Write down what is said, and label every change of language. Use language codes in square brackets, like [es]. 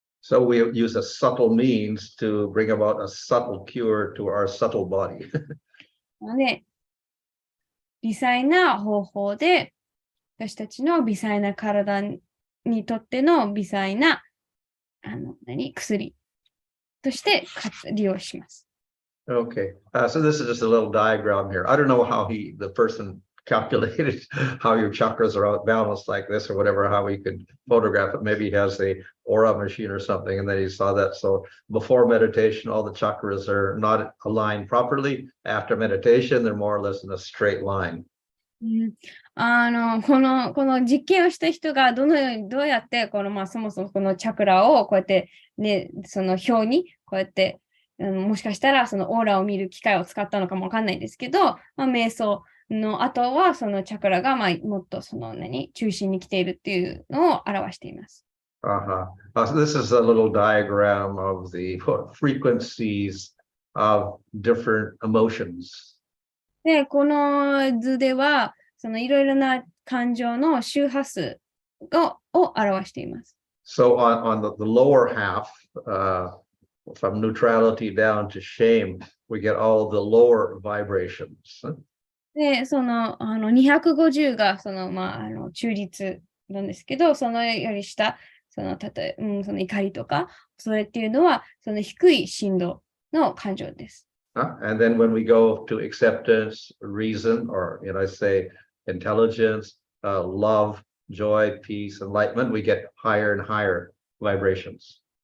[en] So we use a subtle means to bring about a subtle cure to our subtle body. [ja] で、微細な方法で、私たちの微細な体にとっての微細な薬として利用します。 [en] Okay, so this is just a little diagram here. I don't know how the person calculated how your chakras are out balanced like this or whatever, how he could photograph it. Maybe he has a aura machine or something, and then he saw that. So before meditation, all the chakras are not aligned properly. After meditation, they're more or less in a straight line. [ja] この実験をした人がどうやってそもそもこのチャクラをこうやってね、その表にこうやって、もしかしたらそのオーラを見る機械を使ったのかもわかんないんですけど、瞑想の後はそのチャクラがもっと中心に来ているっていうのを表しています。 [en] So this is a little diagram of the frequencies of different emotions. [ja] で、この図では、そのいろいろな感情の周波数を表しています。 [en] So on the lower half, from neutrality down to shame, we get all the lower vibrations. [ja] で、その250が中立なんですけど、そのより下、その怒りとか、それっていうのは、その低い振動の感情です。 [en] And then when we go to acceptance, reason, or I say intelligence, love, joy, peace, enlightenment, we get higher and higher vibrations.